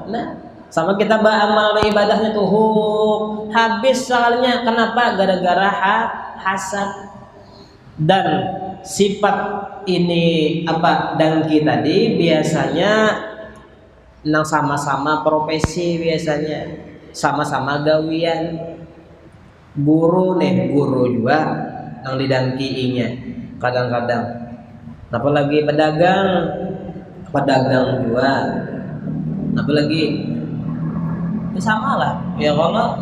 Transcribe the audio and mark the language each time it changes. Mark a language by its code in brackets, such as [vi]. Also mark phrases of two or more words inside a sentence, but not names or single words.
[id] Nah sama kita beramal ibadahnya tuh habis soalnya kenapa gara-gara hasad. [bjn] Dan sifat ini apa dengki tadi biasanya nang sama-sama profesi, biasanya sama-sama gawian guru juga nang didengkiinya kadang-kadang. [id] Apalagi pedagang juga, apalagi sama lah ya Allah.